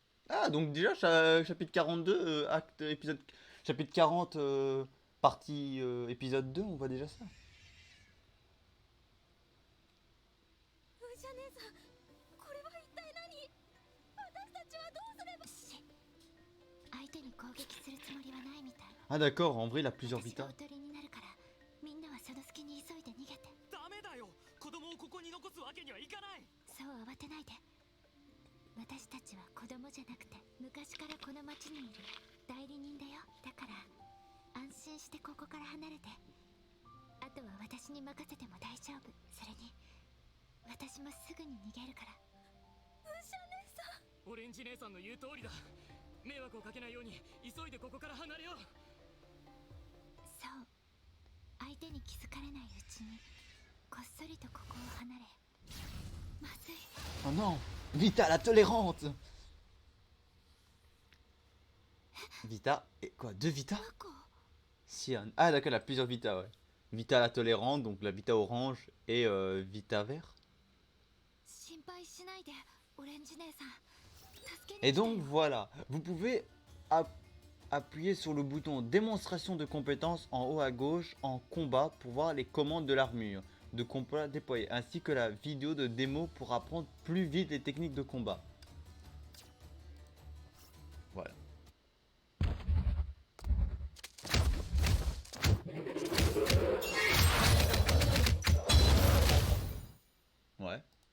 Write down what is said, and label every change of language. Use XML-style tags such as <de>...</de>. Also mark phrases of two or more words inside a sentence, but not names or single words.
<fr>Ah, donc déjà, chapitre 42, acte, épisode... Chapitre 40, partie épisode 2, on voit déjà ça.</fr> <ja>ウーシャ姉さん、これは一体何？私たちはどうすれば。相手に攻撃するつもりはないみたい。</ja> <fr>Ah d'accord, en vrai, il a plusieurs</fr> <ja>私が</ja> <fr>vitas.</fr> <ja>おとりになるから、みんなはその隙に急いで逃げて。ダメだよ、子供をここに残すわけにはいかない。そう慌てないで。私たちは子供じゃなくて、昔からこの町にいる代理人だよ。だから安心してここから離れて。あとは私に任せても大丈夫。それに私もすぐに逃げるから。ウーシャ姉さん。オレンジ姉さんの言う通りだ。迷惑をかけないように急いでここから離れよう。そう、相手に気づかれないうちにこっそりとここを離れ。まずい。</ja> <fr>Oh non, Vita la tolérante. Vita, et quoi, 2 Vita?</fr> <ja>ワコ、</ja> <fr>Cyan. Ah d'accord, elle a plusieurs Vita, ouais. Vita la tolérante, donc la Vita orange et Vita vert.</fr> <ja>心配しないで、オレンジ姉さん。助けに</ja> <fr>Et</fr> <ja>来たよ。</ja> <fr>donc voilà, vous pouvez appuyer sur le bouton démonstration de compétences en haut à gauche en combat pour voir les commandes de l'armure de combat déployée, ainsi que la vidéo de démo pour apprendre plus vite les techniques de combat. Voilà. Ouais.</fr>